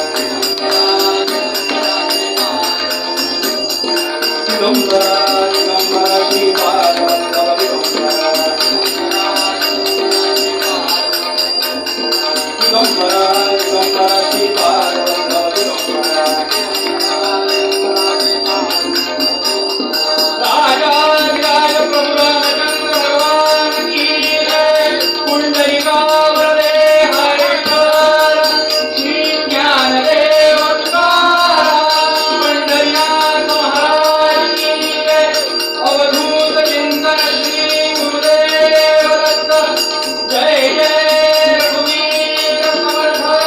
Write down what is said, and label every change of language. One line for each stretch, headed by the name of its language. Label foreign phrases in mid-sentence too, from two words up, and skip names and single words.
Marathi: दिगंबरा दिगंबरा श्रीपाद वल्लभ दिगंबरा दिगंबरा दिगंबरा श्रीपाद वल्लभ दिगंबरा
Hindi: राजा विराज प्रभु रामचंद्र भगवान की जय पुंडरीका वरदे हरिहर श्री ज्ञानदेव तुकाराम पंढरीनाथ महाराज की जय अवधूत चिंतन श्री गुरुदेव दत्त जय जय रघुवीर समर्थ